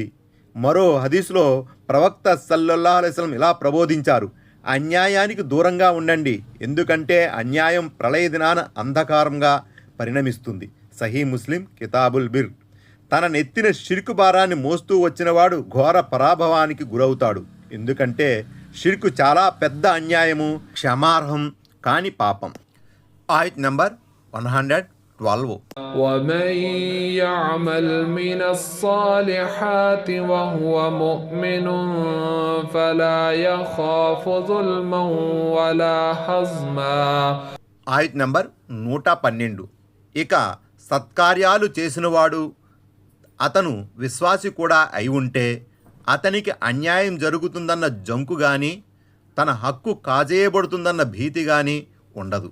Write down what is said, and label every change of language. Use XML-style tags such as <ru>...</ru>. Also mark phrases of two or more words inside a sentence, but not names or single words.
<te>మరో హదీస్లో ప్రవక్త</te> <ar>صلى الله عليه وسلم</ar> <te>ఇలా ప్రబోధించారు, అన్యాయానికి దూరంగా ఉండండి, ఎందుకంటే అన్యాయం ప్రళయ దినాన అంధకారంగా పరిణమిస్తుంది. సహీ ముస్లిం కితాబుల్ బిర్. తన నెత్తిన షిర్కు భారాన్ని మోస్తూ వచ్చినవాడు ఘోర పరాభవానికి గురవుతాడు, ఎందుకంటే షిర్కు చాలా పెద్ద అన్యాయము, క్షమార్హం కాని పాపం. ఆయత్ నంబర్ 112.</te> <ar>ومن يعمل من الصالحات وهو مؤمن فلا يخاف ظلما ولا هضما.</ar> <te>ఆయత్ నంబర్ 112. ఇక సత్కార్యాలు చేసినవాడు అతను విశ్వాసి కూడా అయి ఉంటే అతనికి అన్యాయం జరుగుతుందన్న జంకు కానీ తన హక్కు కాజేయబడుతుందన్న భీతి కానీ ఉండదు.</te>